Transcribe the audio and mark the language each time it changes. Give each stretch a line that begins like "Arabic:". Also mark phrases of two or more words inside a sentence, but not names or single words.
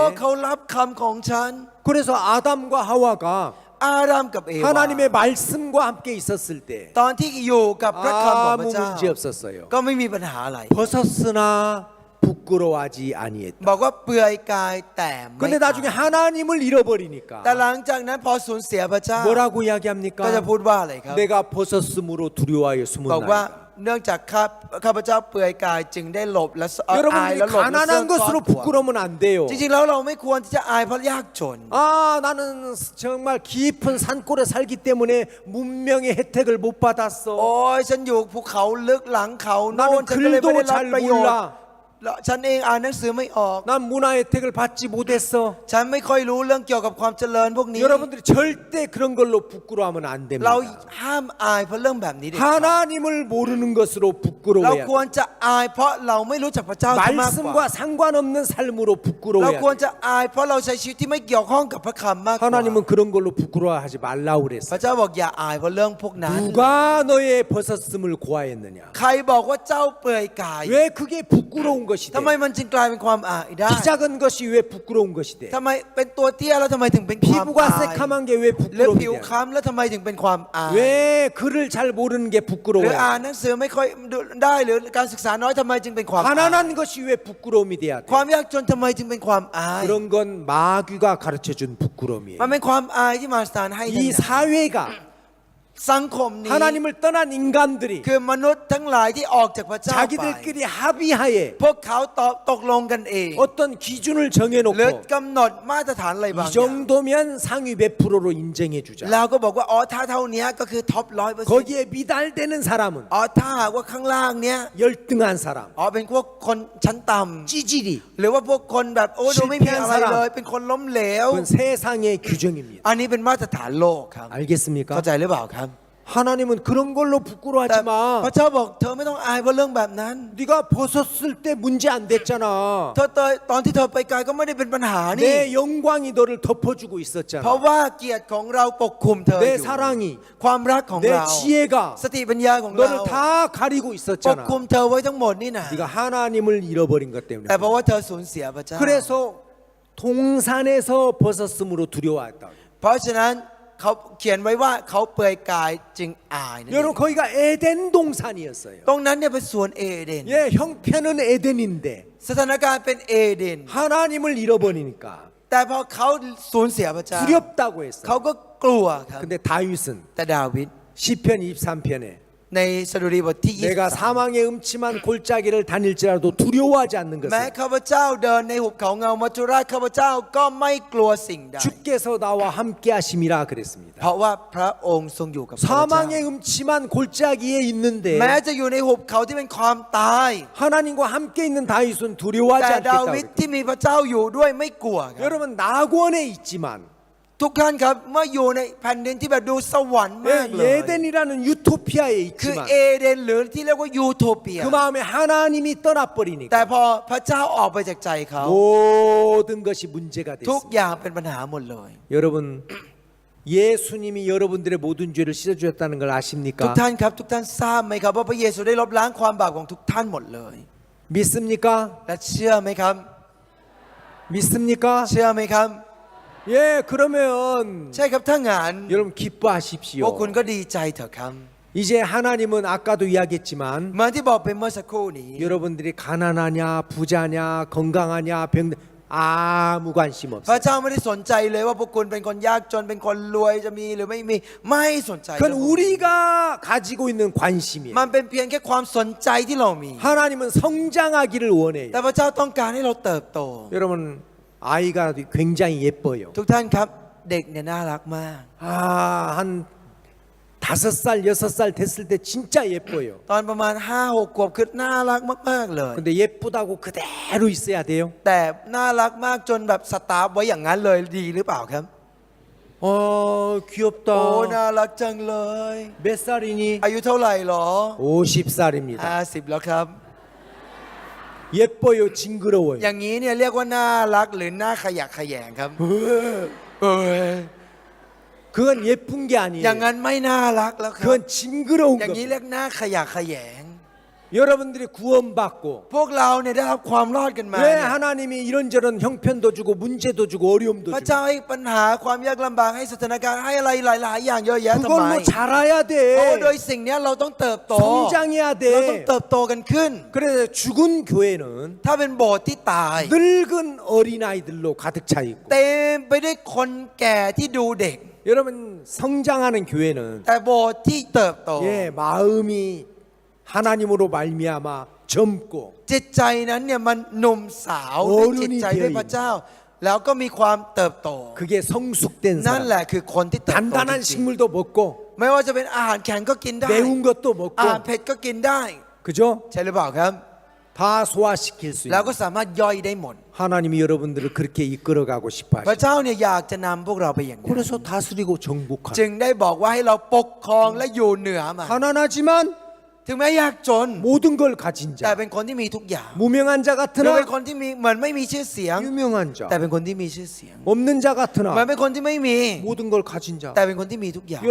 Korean: 받아들였네.
Thai: เขารับคำของฉัน
Korean: 그래서 아담과 하와가
Thai: อาดัมกับเอวา
Korean: 하나님의 말씀과 함께 있었을 때
Thai: ตอนที่อยู่กับพระคำของพ
Korean: 아무
Thai: ระเจ้า
Korean: 문제 없었어요.
Thai: ก็ไม่มีปัญหาอะไร
Korean: 벗었으나 부끄러워하지 아니했다.
Thai: บอกว่าเปลือยกายแต่ไม่
Korean: 근데 나중에 하나님을 잃어버리니까
Thai: แต่หลังจากนั้นพอสูญเสียพระเจ้า
Korean: 뭐라고
Thai: ก็จะ
Korean: 이야기합니까?
Thai: พูดว่าอะไรครับ
Korean: 내가 벗었으므로 두려워하여
Thai: บอกว่า
Korean: 숨었나이다.
Thai: เนื่องจากข้าพเจ้าเปลือยกายจึงได้หลบและอาย
Korean: 여러분들이
Thai: และหลบและซ่อน
Korean: 가난한 것으로
Thai: ตัว
Korean: 부끄러우면 안 돼요.
Thai: จริงๆแล้วเราไม่ควรที่จะอายเพราะยากจน
Korean: 아, 나는 정말 깊은 산골에 살기 때문에 문명의 혜택을 못
Thai: โอ้
Korean: 받았어.
Thai: ยฉันอยู่ภูเขาลึกหลังเขาโน่น
Korean: 나는
Thai: ฉันก็เลยไม่ได้
Korean: 글도
Thai: รับ
Korean: 잘
Thai: ประโยชน์
Korean: 몰라.
Thai: แล้วฉันเองอ่านหนังสือไม่ออก
Korean: 난 문화 혜택을 받지 못했어.
Thai: ฉันไม่ค่อยรู้เรื่องเกี่ยวกับความเจริญพวกนี้
Korean: 여러분들이 절대 그런 걸로 부끄러워하면 안
Thai: เรา
Korean: 됩니다.
Thai: ห้ามอายเพราะเรื่องแบบนี้เด็ดขาด
Korean: 하나님을 모르는 것으로
Thai: เรา
Korean: 부끄러워해야
Thai: ควร
Korean: 돼.
Thai: จะอายเพราะเราไม่รู้จักพระเจ้าที่มากกว่า
Korean: 말씀과 상관없는 삶으로
Thai: เรา
Korean: 부끄러워해야
Thai: ควร
Korean: 돼.
Thai: จะอายเพราะเราใช้ชีวิตที่ไม่เกี่ยวข้องกับพระคำมากกว่า
Korean: 하나님은 그런 걸로 부끄러워하지 말라고
Thai: พ
Korean: 그랬어.
Thai: ระเจ้าบอกอย่าอายเพราะเรื่องพวกนั้น
Korean: 누가 너의 벗었음을 고하였느냐?
Thai: ใครบอกว่าเจ้าเปลือยกาย
Korean: 왜 그게 부끄러운 것이
Thai: ทำไม
Korean: 돼?
Thai: มันจึงกลายเป็นความอายได้
Korean: 키 작은 것이 왜 부끄러운 것이 돼?
Thai: ทำไมเป็นตัวเตี้ยแล้วทำไมถึงเป็นความ
Korean: 피부가
Thai: อาย
Korean: 새카만 게 왜
Thai: หรือ
Korean: 부끄러움이
Thai: ผิว
Korean: 돼?
Thai: คล้ำแล้วทำไมถึงเป็นความอาย
Korean: 왜 글을 잘 모르는 게
Thai: หรือ
Korean: 부끄러워요?
Thai: อ่านหนังสือไม่ค่อยได้หรือการศึกษาน้อยทำไมจึงเป็นความอาย
Korean: 가난한 것이 왜 부끄러움이 돼야 돼?
Thai: ความยากจนทำไมจึงเป็นความอาย
Korean: 그런 건 마귀가 가르쳐 준 부끄러움이에요.
Thai: มันเป็นความอายที่มาสถานให้ทั้ง
Korean: 이
Thai: นั้น
Korean: 사회가
Thai: สังคมนี้
Korean: 하나님을 떠난 인간들이
Thai: คือมนุษย์ทั้งหลายที่ออกจากพระเจ้าไป
Korean: 자기들끼리 합의하에
Thai: พวกเขาตกลงกันเอง
Korean: 어떤 기준을
Thai: หรือ
Korean: 정해놓고
Thai: กำหนดมาตรฐานอะไรบาง
Korean: 이
Thai: อย่าง
Korean: 정도면 상위 몇 프로로 인정해 주자.
Thai: แล้วก็บอกว่าอ๋อถ้าเท่านี้ก็คือท็อป100%
Korean: 거기에 미달되는 사람은
Thai: อ๋อถ้าหากว่าข้างล่างเนี้ย
Korean: 열등한 사람,
Thai: อ๋อเป็นพวกคนชั้นต่ำ
Korean: 찌질이
Thai: หรือว่าพวกคนแบบโอ้ดูไม่มีอะไร
Korean: 실패한
Thai: เลย
Korean: 사람
Thai: เป็นคนล้มเหลว
Korean: 그건 세상의 규정입니다.
Thai: อันนี้เป็นมาตรฐานโลกครับ
Korean: 알겠습니까?
Thai: เข้าใจหรือเปล่าครับ
Korean: 하나님은 그런 걸로
Thai: แต่
Korean: 부끄러워하지
Thai: พ
Korean: 마.
Thai: ระเจ้าบอกเธอไม่ต้องอายเพราะเรื่องแบบนั้น
Korean: 네가 벗었을 때 문제 안 됐잖아.
Thai: เธอตอนที่เธอไปไกลก็ไม่ได้เป็นปัญหานี่
Korean: 내 영광이 너를 덮어주고
Thai: เพราะ
Korean: 있었잖아.
Thai: ว่าเกียรติของเราปกคลุมเธออ
Korean: 내
Thai: ยู่
Korean: 사랑이,
Thai: ความรักของ
Korean: 내
Thai: เรา
Korean: 지혜가
Thai: สติปัญญาของเรา
Korean: 너를 다 가리고
Thai: ปก
Korean: 있었잖아.
Thai: คลุมเธอไว้ทั้งหมดนี่นะ
Korean: 네가 하나님을 잃어버린 것 때문에.
Thai: แต่เพราะว่าเธอสูญเสียพระเจ้า
Korean: 그래서 동산에서 벗었으므로 두려워했다.
Thai: เพราะฉะนั้นเขาเขียนไว้ว่าเขาเปลือยกายจึงอายนั่นเอง
Korean: 여러분 거기가 에덴 동산이었어요.
Thai: ตรงนั้นเนี่ยเป็นสวนเอเดน
Korean: 예, 형편은 에덴인데
Thai: สถานการณ์เป็นเอเดน
Korean: 하나님을 잃어버리니까
Thai: แต่พอเขาสูญเสียพระเจ้า
Korean: 두렵다고 했어요.
Thai: เขาก็กลัวครับ
Korean: 근데 다윗은
Thai: แต่ดาวิด
Korean: 시편 23편에
Thai: ในสดุดีบทที่
Korean: 내가
Thai: 23
Korean: 사망의 음침한 골짜기를 다닐지라도 두려워하지 않는
Thai: แม้
Korean: 것은
Thai: ข้าพเจ้าเดินในหุบเขาเงามัจจุราชข้าพเจ้าก็ไม่กลัวสิ่งใด
Korean: 주께서 나와 함께 하심이라 그랬습니다.
Thai: เพราะว่าพระองค์ทรงอยู่กับข้าพเจ้า
Korean: 사망의 음침한 골짜기에 있는데
Thai: แม้จะอยู่ในหุบเขาที่เป็นความตาย
Korean: 하나님과 함께 있는 다윗은 두려워하지
Thai: แต่ดา
Korean: 않겠다.
Thai: วิดที่มีพระเจ้าอยู่ด้วยไม่กลัวครับ
Korean: 여러분 낙원에 있지만
Thai: ทุกท่านครับเมื่ออยู่ในแผ่นดินที่แบบดูสวรรค์มากเลย
Korean: 예덴이라는 유토피아에
Thai: คือ
Korean: 있지만
Thai: เอเดนหรือที่เรียกว่ายูโทเปีย
Korean: 그 마음에 하나님이
Thai: แต่
Korean: 떠나버리니까
Thai: พอพระเจ้าออกไปจากใจเขา
Korean: 모든 것이 문제가
Thai: ทุก
Korean: 됐습니다.
Thai: อย่างเป็นปัญหาหมดเลย
Korean: 여러분 예수님이 여러분들의 모든 죄를 씻어주셨다는 걸
Thai: ทุก
Korean: 아십니까?
Thai: ท่านครับทุกท่านทราบไหมครับว่าพระเยซูได้ลบล้างความบาปของทุกท่านหมดเลย
Korean: 믿습니까?
Thai: และเชื่อไหมครับ
Korean: 믿습니까?
Thai: เชื่อไหมครับ
Korean: 예, 그러면
Thai: ใช่ครับถ้างาน
Korean: 여러분
Thai: พวก
Korean: 기뻐하십시오.
Thai: คุณก็ดีใจเถอะครับ
Korean: 이제 하나님은 아까도 이야기했지만
Thai: เหมือนที่บอกไปเมื่อสักครู่นี้
Korean: 여러분들이 가난하냐 부자냐 건강하냐 병 아무 관심
Thai: พระ
Korean: 없어요.
Thai: เจ้าไม่ได้สนใจเลยว่าพวกคุณเป็นคนยากจนเป็นคนรวยจะมีหรือไม่มีไม่สนใจ
Korean: 그건 우리가 가지고 있는 관심이에요.
Thai: มันเป็นเพียงแค่ความสนใจที่เรามี
Korean: 하나님은 성장하기를
Thai: แต่
Korean: 원해요.
Thai: พระเจ้าต้องการให้เราเติบโต
Korean: 여러분 아이가 굉장히 예뻐요.
Thai: ทุกท่านครับเด็กเนี่ยน่ารักมาก
Korean: 한 5살 6살 됐을 때 진짜 예뻐요.
Thai: ตอนประมาณ 5-6 ขวบคือน่ารักมากๆเลย
Korean: 근데 예쁘다고 그대로 있어야 돼요.
Thai: แต่น่ารักมากจนแบบสตาร์ฟไว้อย่างนั้นเลยดีหรือเปล่าครับ โอ้
Korean: 귀엽다.
Thai: น่ารักจังเลย
Korean: 몇 살이니?
Thai: อายุเท่าไหร่หรอ
Korean: 50살입니다.
Thai: 50แล้วครับ
Korean: 예뻐요, 징그러워요.
Thai: อย่างนี้เนี่ยเรียกว่าน่ารักหรือน่าขยะแขยงครับ
Korean: 그건 예쁜 게
Thai: อย่าง
Korean: 아니에요.
Thai: นั้นไม่น่ารักแล้วครับ
Korean: 그건 징그러운
Thai: อย่างนี้
Korean: 겁니다.
Thai: เรียกน่าขยะแขยง
Korean: 여러분들이 구원받고
Thai: พวกเราเนี่ยได้รับความรอดกันมา
Korean: 왜
Thai: เนี่ย
Korean: 하나님이 이런저런 형편도 주고 문제도 주고 어려움도
Thai: พระ
Korean: 주고
Thai: เจ้าให้ปัญหาความยากลำบากให้สถานการณ์ให้อะไรหลายๆอย่างเยอะแยะทำไม
Korean: 그걸로 자라야
Thai: โอ้โด
Korean: 돼
Thai: ยสิ่งเนี้ยเราต้องเติบโต
Korean: 성장해야
Thai: เราต้อง
Korean: 돼
Thai: เติบโตกันขึ้น
Korean: 그래서 죽은 교회는
Thai: ถ้าเป็นโบสถ์ที่ตาย
Korean: 늙은 어린아이들로 가득 차 있고
Thai: เต็มไปด้วยคนแก่ที่ดูเด็ก
Korean: 여러분 성장하는 교회는
Thai: แต่โบสถ์ที่เติบโต
Korean: 예, 마음이 하나님으로 말미암아 젊고
Thai: จิตใจนั้นเนี่ยมันหนุ่มสาวด้วยจิตใจด้วยพระเจ้า แล้วก็มีความเติบโต
Korean: 그게 성숙된
Thai: นั่น
Korean: 사람
Thai: แหละคือคนที่เติบโต
Korean: 단단한
Thai: จริง
Korean: 식물도 먹고
Thai: ๆไม่ว่าจะเป็นอาหารแข็งก็กินได้
Korean: 매운 것도
Thai: อาหาร
Korean: 먹고
Thai: เผ็ดก็กินได้
Korean: 그죠?
Thai: ใช่หรือเปล่าครับ
Korean: 다 소화시킬 수
Thai: แล้ว
Korean: 있는
Thai: ก็สามารถย่อยได้หมด
Korean: 하나님이 여러분들을 그렇게 이끌어가고 싶어
Thai: พระ
Korean: 하시는
Thai: เจ้าเนี่ยอยากจะนำพวกเราไปอย่างนั้น
Korean: 그래서 다스리고 정복하는
Thai: จึงได้บอกว่าให้เราปกครองและอยู่เหนือมัน
Korean: 가난하지만
Thai: ถึงแม้ยากจน
Korean: 모든 걸 가진
Thai: แต่
Korean: 자
Thai: เป็นคนที่มีทุกอย่าง
Korean: 무명한 자
Thai: หรือเป็
Korean: 같으나
Thai: นคนที่มีเหมือนไม่มีชื่อเสียง
Korean: 유명한 자
Thai: แต่เป็นคนที่มีชื่อเสียง
Korean: 없는 자
Thai: เหมือน
Korean: 같으나
Thai: เป็นคนที่ไม่มี
Korean: 모든 걸 가진 자
Thai: แต่เป็นคนที่มีทุกอย่าง